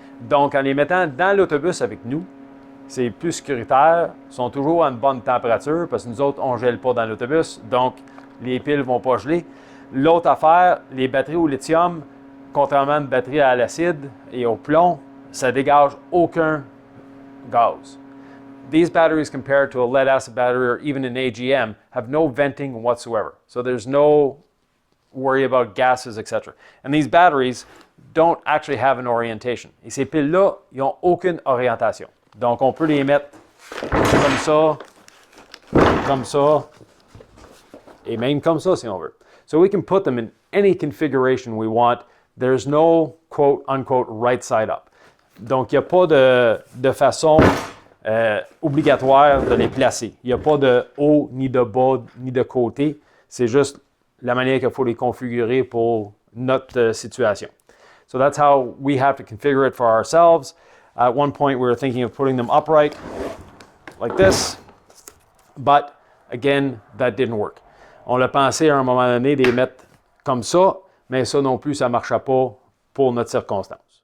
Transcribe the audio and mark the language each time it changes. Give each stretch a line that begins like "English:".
French: Donc, en les mettant dans l'autobus avec nous, c'est plus sécuritaire, sont toujours à une bonne température parce que nous autres, on ne gèle pas dans l'autobus, donc les piles ne vont pas geler. L'autre affaire, les batteries au lithium, contrairement à une batterie à l'acide et au plomb, ça dégage aucun gaz.
English: These batteries compared to a lead acid battery or even an AGM have no venting whatsoever. So there's no worry about gases, etc. And these batteries don't actually have an orientation.
French: Et ces piles-là, ils n'ont aucune orientation. Donc, on peut les mettre comme ça, et même comme ça si on veut.
English: So we can put them in any configuration we want. There's no quote unquote right side up.
French: Donc, il n'y a pas de façon obligatoire de les placer. Il n'y a pas de haut, ni de bas, ni de côté. C'est juste la manière qu'il faut les configurer pour notre situation.
English: So that's how we have to configure it for ourselves. At one point, we were thinking of putting them upright like this, but again, that didn't work.
French: On l'a pensé à un moment donné de les mettre comme ça, mais ça non plus, ça ne marchait pas pour notre circonstance.